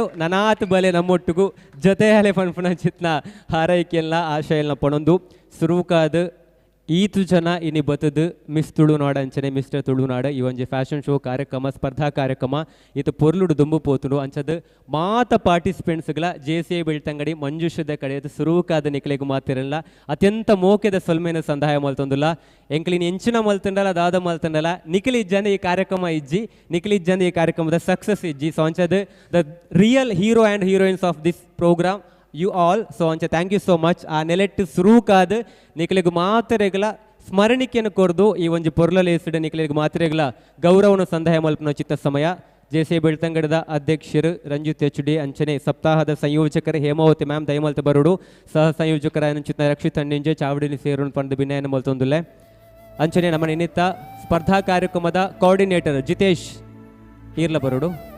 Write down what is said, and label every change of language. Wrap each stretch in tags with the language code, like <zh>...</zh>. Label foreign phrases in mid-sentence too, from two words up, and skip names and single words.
<tcy>ನನಾತ್ ಬಲೆ ನಮ್ಮೊಟ್ಟಿಗೂ ಜೊತೆ ಹಲೆ ಪನ್ಪುನ ಚಿತ್ನ ಹಾರೈಕೆಲ್ಲ ಆಶಯಲ್ನ ಪಣೊಂದು ಸುರುಕಾದ ಈತು ಜನ ಇನಿ ಬತ್ತದು ಮಿಸ್ ತುಳುನಾಡ ಅಂಚನೆ ಮಿಸ್ಟರ್ ತುಳುನಾಡ ಈ ಒಂಜಿ</tcy> <en>fashion show</en> <tcy>ಕಾರ್ಯಕ್ರಮ ಸ್ಪರ್ಧಾ ಕಾರ್ಯಕ್ರಮ ಇದು ಪೊರ್ಲುಡು ದುಂಬು ಪೋತುಡು ಅಂಚದು ಮಾತ ಪಾರ್ಟಿಸಿಪೆಂಟ್ಸ್ಗಳ JCI ಬೆಳ್ತಂಗಡಿ ಮಂಜುಷದ ಕಡೆಯದು ಸುರುಕಾದ ನಿಕ್ಲೆಗು ಮಾತಿರಲ್ಲ ಅತ್ಯಂತ ಮೋಕೆದ ಸೊಲ್ಮೇನ ಸಂದಾಯ ಮಲ್ತೊಂದುಲ್ಲ ಎಂಕ್ಲಿನ ಎಂಚಿನ ಮಲ್ತಂಡಲ ದಾದ ಮಲ್ತಂಡಲ ನಿಖಿಲ್ ಇಜ್ಜಂದ ಈ ಕಾರ್ಯಕ್ರಮ ಇಜ್ಜಿ ನಿಖಿಲ್ ಇಜ್ಜಂದ ಈ ಕಾರ್ಯಕ್ರಮದ ಸಕ್ಸಸ್ ಇಜ್ಜಿ ಸೊ ಅಂಚದು</tcy> <en>the real hero and heroines of this program you all so ಅಂಚ ಥ್ಯಾಂಕ್ you so much</en> <tcy>ಆ ನೆಲೆಟ್ಟು ಸುರುಕಾದ ನಿಖಿಲಿಗೆ ಮಾತ್ರೆಗಳ ಸ್ಮರಣಿಕೆಯನ್ನು ಕೊರ್ದು ಈ ಒಂಜಿ ಪೊರ್ಲಲೇಸಿಡ ನಿಖಿಲಿಗೆ ಮಾತ್ರೆಗಳ ಗೌರವನ ಸಂದಾಯ ಮಲ್ಪನ ಚಿತ್ತ ಸಮಯ JCI ಬೆಳ್ತಂಗಡದ ಅಧ್ಯಕ್ಷರು ರಂಜಿತ್ HD ಅಂಚನೆ ಸಪ್ತಾಹದ ಸಂಯೋಜಕರು ಹೇಮಾವತಿ ಮ್ಯಾಮ್ ದಯಮಲ್ತ ಬರುಡು ಸಹ ಸಂಯೋಜಕರ ಚಿತ್ತ ರಕ್ಷಿತ್ ಅಂಡಿಂಜೆ ಚಾವಡಿಲಿ ಸೇರೋಣ ಪಂಡ ಬಿನಯನ ಮಲ್ತೊಂದುಲ್ಲೆ ಅಂಚನೆ ನಮ್ಮ ನಿಮಿತ್ತ ಸ್ಪರ್ಧಾ ಕಾರ್ಯಕ್ರಮದ ಕೋಆರ್ಡಿನೇಟರ್ ಜಿತೇಶ್ ಈರ್ಲ ಬರುಡು</tcy>